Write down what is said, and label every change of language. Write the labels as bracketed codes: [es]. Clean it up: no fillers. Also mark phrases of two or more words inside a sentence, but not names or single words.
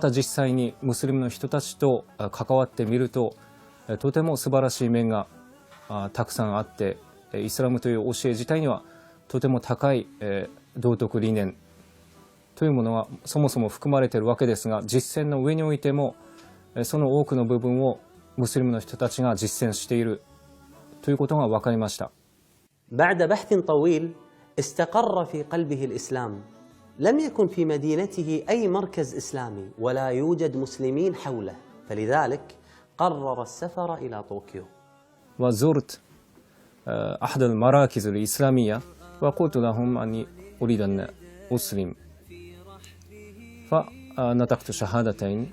[ja] た実際にムスリムの人たちと関わってみると、とても素晴らしい面がたくさんあって、イスラムという教え自体にはとても高い道徳理念というものがそもそも含まれているわけですが、実践の上においてもその多くの部分をムスリムの人たちが実践しているということが分かりました。 [ar] بعد بحث طويل استقر في قلبه الإسلام لم يكن في مدينته أي مركز إسلامي ولا يوجد مسلمين حوله، فلذلك قرر السفر إلى طوكيو. وزرت أحد المراكز الإسلامية وقلت لهم أني أريد أن أسلم، فنطقت شهادتين.